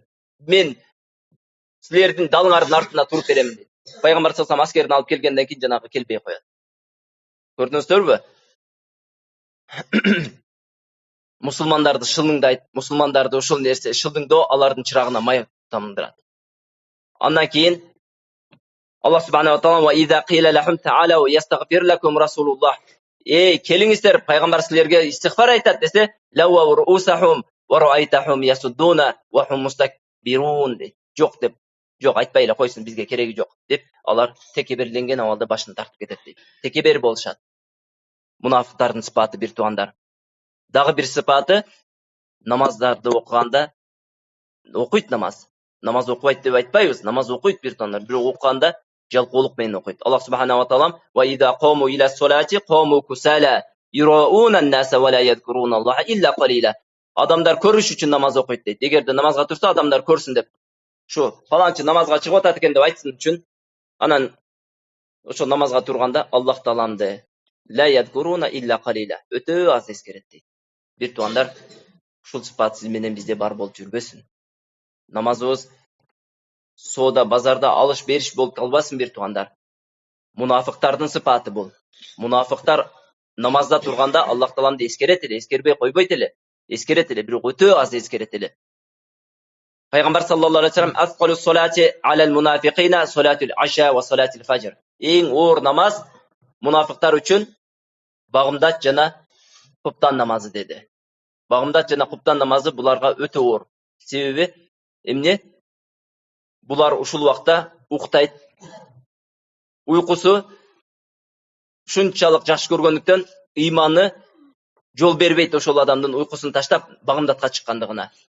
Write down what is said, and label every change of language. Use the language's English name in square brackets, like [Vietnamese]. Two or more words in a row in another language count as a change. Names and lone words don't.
[Kyrgyz] Мен силердин далыңардын артында туруп беремин" дейт. Пайгамбар [Arabic] صلى الله عليه وسلم [Kyrgyz] аскерин алып келгенден кийин жанагы келбей коёт. Көрдүңүздөрбү? Мусулмандарды шылыңдайт, мусулмандарды ошол нерсе шылыңдоо алардын чырагына май тамдырат. Андан кийин [Arabic] الله سبحانه وتعالى وإذا قيل لهم تعالوا يستغفر لكم رسول الله. [Kyrgyz] Келиңиздер, пайгамбар силерге истигфар айтат десе, [Arabic] لووا رؤوسهم ورأيتهم يصدون وهم مستكبرون. [Kyrgyz] Жок деп, жок айтпай эле койсун, бизге кереги жок деп, алар текеберленген абалда башын тартып кетет дейт. Текебер болушат. Мунафыктардын сыпаты бир туугандар. Дагы бир сыпаты намаздарды окуганда окуйт намаз. Намаз окубайт деп айтпайбыз, намаз окуйт бир туугандар. Бирок окуганда жалкоолук менен окуйт. [Arabic] الله سبحانه وتعالى وإذا قاموا إلى الصلاة قاموا كسالى يراءون الناس ولا يذكرون الله إلا قليلا. [Kyrgyz] Адамдар көрүш үчүн намаз окуйт дейт. Эгерде намазга турса, адамдар көрсүн деп. Шу фаланчы намазга чыгып атат экен деп айтсын үчүн, анан ошо намазга турганда Аллах тааламды [Arabic] لا يذكرون إلا قليلا [Kyrgyz] өтө аз эскерет дейт. Бир туугандар, ушул сыпат сиз менен бизде бар болуп жүрбөсүн. Намазыбыз соода базарда алыш бериш болуп калбасын бир туугандар. Мунафыктардын сыпаты бул. Мунафыктар намазда турганда Аллах тааламды эскерет эле, эскербей койбойт эле. Эскерет эле, бирок өтө аз эскерет эле. Пайгамбар [Arabic] صلى الله عليه وسلم أثقل صلاة على المنافقين صلاة العشاء وصلاة الفجر. [Kyrgyz] Эң оор намаз мунафыктар үчүн багымдат жана куптан намазы деди. Багымдат жана куптан намазы буларга өтө оор. Себеби эмне? Булар ушул убакта уктайт. Уйкусу шунчалык жакшы көргөндүктөн ыйманы жол бербейт ошол адамдын уйкусун таштап багымдатка чыккандыгына.